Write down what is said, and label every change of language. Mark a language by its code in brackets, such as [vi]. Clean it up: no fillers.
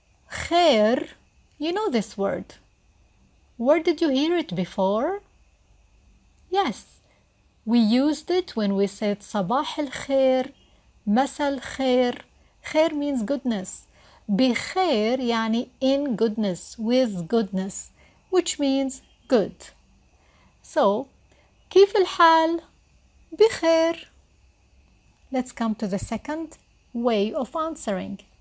[en] خير, you know this word. Where did you hear it before? Yes, we used it when we said [ar] صباح الخير, مساء الخير. [en] خير means goodness. [ar] بخير يعني [en] in goodness, with goodness, which means good. So, [ar] كيف الحال? بخير. [en] Let's come to the second way of answering.